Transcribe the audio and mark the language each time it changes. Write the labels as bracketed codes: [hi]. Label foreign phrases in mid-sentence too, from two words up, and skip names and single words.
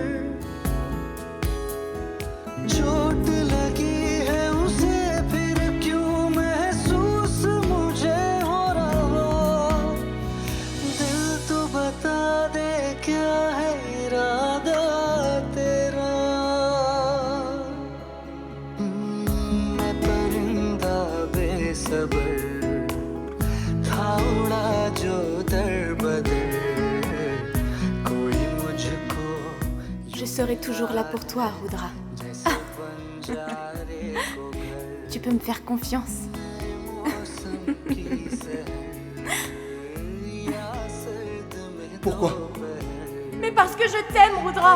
[hi] चोट लगी है उसे फिर क्यों महसूस मुझे हो रहा, दिल तो बता दे क्या है इरादा तेरा। मैं परिंदा बेसबर था उड़ा जो दर बदर, कोई मुझको [fr] Je serai toujours là pour toi, Rudra. Tu peux me faire confiance. Pourquoi? Mais parce que je t'aime, Rudra.